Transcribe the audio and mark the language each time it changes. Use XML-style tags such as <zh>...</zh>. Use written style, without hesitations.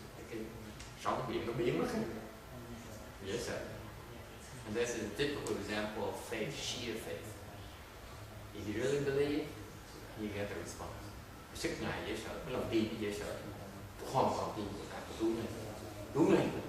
<vi>Cái sóng biển nó biến mất, dễ sợ.</vi> <en>And that's a typical example of faith, sheer faith. If you really believe, you get the response.</en> <vi>Sức ngài dễ sợ, cái lòng tin dễ sợ. Hoàn toàn tin của ta cứu này, cứu này.</vi>